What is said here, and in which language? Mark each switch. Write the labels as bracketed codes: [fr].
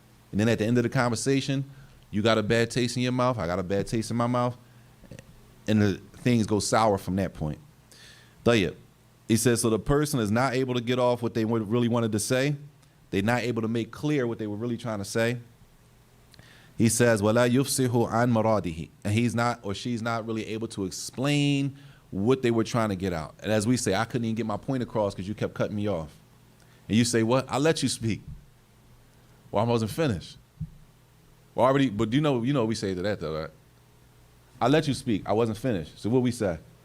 [en] And then at the end of the conversation, you got a bad taste in your mouth, I got a bad taste in my mouth, and the things go sour from that point. Tayyib. He says, so the person is not able to get off what they really wanted to say. They're not able to make clear what they were really trying to say. He says, [ar] وَلَا يُفْسِحُ عَنْ مَرَادِهِ. [en] And he's not, or she's not really able to explain what they were trying to get out. And as we say, I couldn't even get my point across because you kept cutting me off. And you say, what? I let you speak. Well, I wasn't finished. Well, already, but you know what we say to that though, right? I let you speak. I wasn't finished. So what we say?